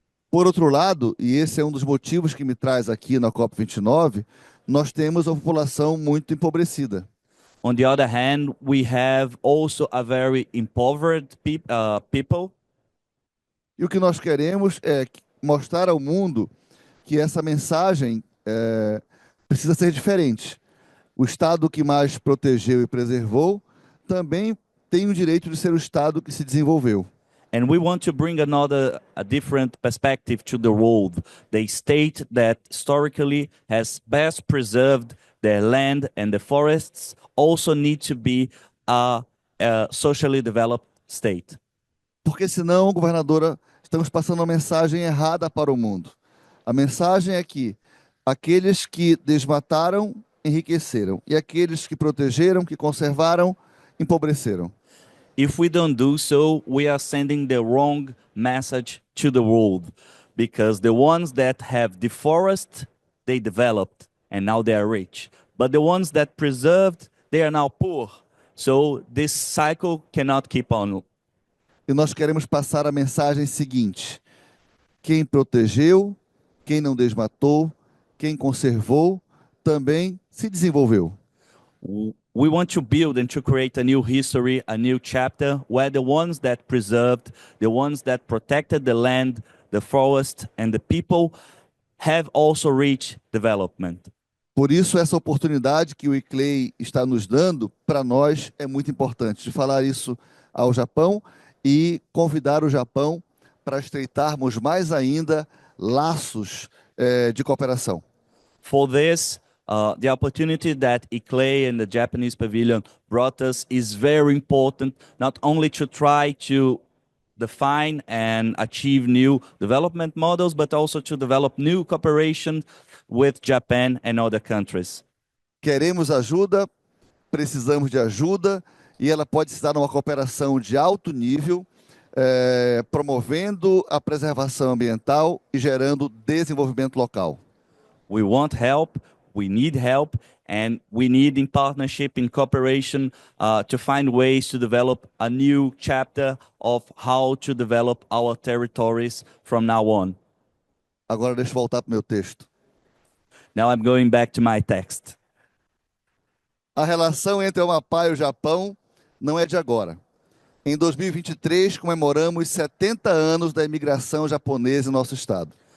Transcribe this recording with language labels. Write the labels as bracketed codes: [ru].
[pt] Por outro lado, e esse é um dos motivos que me traz aqui na COP29, nós temos uma população muito empobrecida. [en] On the other hand, we have also a very impoverished people. [pt] E o que nós queremos é mostrar ao mundo que essa mensagem precisa ser diferente. O Estado que mais protegeu e preservou também tem o direito de ser o Estado que se desenvolveu. [en] And we want to bring a different perspective to the world. The state that historically has best preserved their land and the forests also need to be a socially developed state. [pt] Porque senão, governadora, estamos passando uma mensagem errada para o mundo. A mensagem é que aqueles que desmataram enriqueceram, e aqueles que protegeram, que conservaram, empobreceram. [en] If we don't do so, we are sending the wrong message to the world, because the ones that have deforested, they developed, and now they are rich. But the ones that preserved, they are now poor. So this cycle cannot keep on. [pt] E nós queremos passar a mensagem seguinte: quem protegeu, quem não desmatou, quem conservou, também se desenvolveu. [en] We want to build and to create a new history, a new chapter, where the ones that preserved, the ones that protected the land, the forest, and the people have also reached development. [pt] Por isso, essa oportunidade que o ICLEI está nos dando, para nós, é muito importante, de falar isso ao Japão e convidar o Japão para estreitarmos mais ainda laços de cooperação. [en] For this, the opportunity that ICLEI and the Japanese pavilion brought us is very important, not only to try to define and achieve new development models, but also to develop new cooperation with Japan and other countries. [pt] Queremos ajuda, precisamos de ajuda, e ela pode se dar numa cooperação de alto nível, promovendo a preservação ambiental e gerando desenvolvimento local. [en] We want help, we need help, and we need in partnership, in cooperation, to find ways to develop a new chapter of how to develop our territories from now on. [pt] Agora deixa eu voltar para o meu texto. [en] Now I'm going back to my text. [pt] A relação entre o Amapá e o Japão não é de agora. Em 2023, comemoramos 70 anos da imigração japonesa em nosso estado.